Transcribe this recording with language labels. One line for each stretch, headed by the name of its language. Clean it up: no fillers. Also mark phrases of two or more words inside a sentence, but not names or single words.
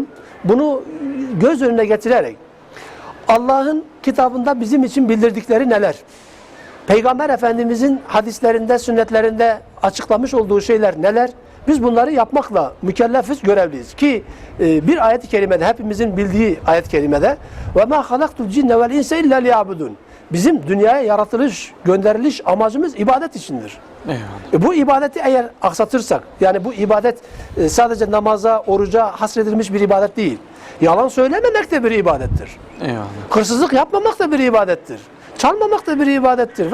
Turkish: Bunu göz önüne getirerek Allah'ın kitabında bizim için bildirdikleri neler? Peygamber Efendimizin hadislerinde, sünnetlerinde açıklamış olduğu şeyler neler? Biz bunları yapmakla mükellefiz, görevliyiz. Ki bir ayet-i kerimede, hepimizin bildiği ayet-i kerimede
Arabic: وَمَا خَلَقْتُ الْجِنَّ وَالْاِنْسَ اِلَّا لِيَعْبُدُونَ
Turkish: Bizim dünyaya yaratılış, gönderiliş amacımız ibadet içindir. Eyvallah. Bu ibadeti eğer aksatırsak, yani bu ibadet sadece namaza, oruca hasredilmiş bir ibadet değil. Yalan söylememek de bir ibadettir. Eyvallah. Hırsızlık yapmamak da bir ibadettir. Çalmamak da bir ibadettir.